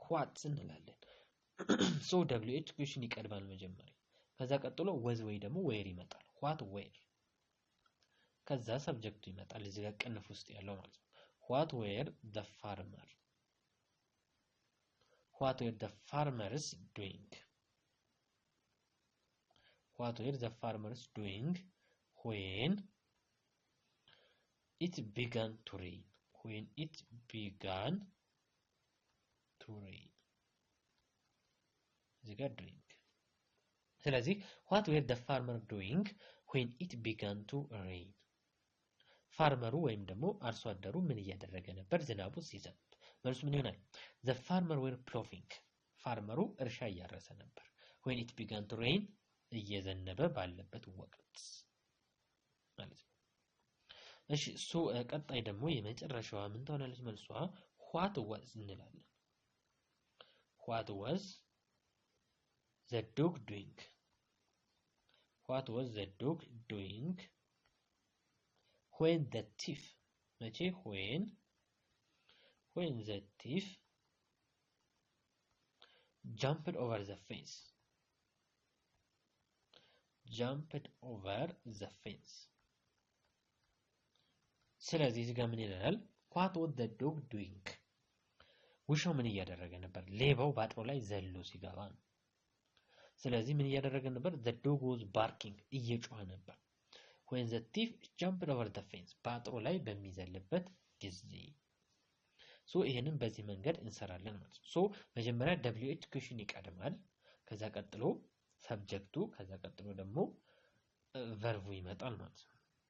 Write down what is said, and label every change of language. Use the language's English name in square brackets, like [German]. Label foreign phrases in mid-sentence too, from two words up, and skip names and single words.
[Amharic] what እንላለን so wh ኩዌሽን ይቀድማል መጀመሪያ ከዛ ቀጥሎ was ወይ ደግሞ where ይመጣል [English] what where [Amharic] ከዛ ሰብጀክቱ ይመጣል እዚህ ጋር ቅንፍ ውስጥ ያለው ማለት ነው [English] what were the farmers doing what were the farmers doing when it began to rain [Amharic] እዚህ ጋር [English] doing ስለዚህ what were the farmers doing when it began to rain [Amharic] ፋርመሩ ወይም ደግሞ አርሶ አደሩ ምን እያደረገ ነበር ዝናቡ ሲዘንብ መልሱ ምን ይሆናል [English] the farmer were plowing [Amharic] ፋርመሩ እርሻ እያረሰ ነበር [English] when it began to rain [Amharic] እየዘነበ ባለበት ወቅት ማለት ነው እሺ ቀጣይ ደግሞ የመጨረሻዋ ምን ትሆናለች መልሷ [English] what was [Amharic] እንላለን [English] what was the dog doing when the thief when the thief jumped over the fence [Amharic] ስለዚህ እዚህ ጋር ምን ይላል [English] what was the dog doing [Amharic] ውሻው ምን እያደረገ ነበር ሌባው ባጥሮ ላይ ዘሎ ሲገባ ነው ስለዚህ ምን እያደረገ ነበር [English] the dog was barking [Amharic] እየጮኸ ነበር [English] when the thief jumped over the fence [Amharic] ባጥሮ ላይ በሚዘልበት ጊዜ ይሄንን በዚህ መንገድ እንሰራለን ማለት ነው መጀመሪያ wh ኩዌሽን ይቀድማል ከዛ ቀጥሎ ሰብጀክቱ ከዛ ቀጥሎ ደግሞ ቨርቡ ይመጣል ማለት ነው